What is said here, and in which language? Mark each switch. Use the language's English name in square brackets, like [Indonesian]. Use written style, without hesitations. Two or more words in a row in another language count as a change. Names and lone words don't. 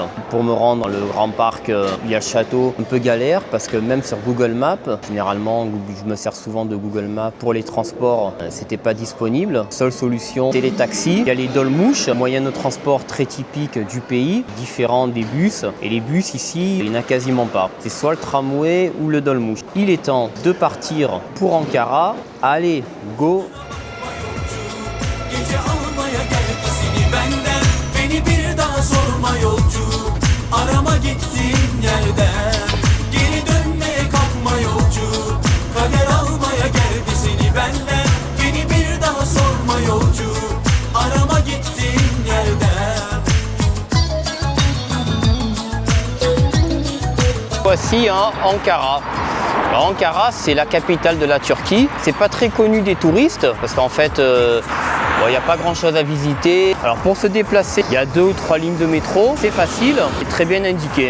[French] Pour me rendre dans le grand parc, il y a le château, un peu galère, parce que même sur Google Maps, généralement, je me sers souvent de Google Maps pour les transports, c'était pas disponible. Seule solution, c'est les taxis. Il y a les dolmouches, moyen de transport très typique du pays, différent des bus. Et les bus ici, il n'y en a quasiment pas. C'est soit le tramway ou le dolmouche. Il est temps de partir pour Ankara. Allez, [English] go! [Turkish] Gece almaya geldi seni benden. Beni bir daha sorma yolcu. Arama gittiğin yerden. Geri dönmeye kalkma yolcu. Kader almaya geldi seni benden. Beni bir daha sorma yolcu. Arama gittiğin yerden. [French] Voici Ankara. Alors, Ankara, c'est la capitale de la Turquie. C'est pas très connu des touristes parce qu'en fait, Bon, il n'y a pas grand chose à visiter. Alors pour se déplacer, il y a 2 ou 3 lignes de métro. C'est facile et très bien indiqué.